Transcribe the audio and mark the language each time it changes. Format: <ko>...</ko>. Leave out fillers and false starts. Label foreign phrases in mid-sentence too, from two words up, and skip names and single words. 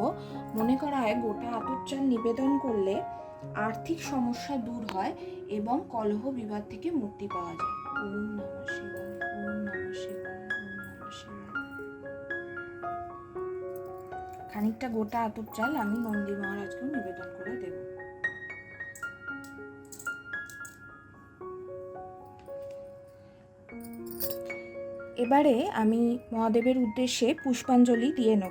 <bn>মনে করা হয় গোটা আতপ চাল নিবেদন করলে আর্থিক সমস্যা দূর হয় এবং কলহ বিবাদ থেকে মুক্তি পাওয়া যায়।</bn> <sa>ওম নমঃ শিবায়, ওম নমঃ শিবায়, ওম নমঃ শিবায়।</sa> <bn>খানিকটা গোটা আতপ চাল আমি নন্দী মহারাজকে নিবেদন করে দেব। এবারে আমি মহাদেবের উদ্দেশ্যে পুষ্পাঞ্জলি দিয়ে নেব।</bn>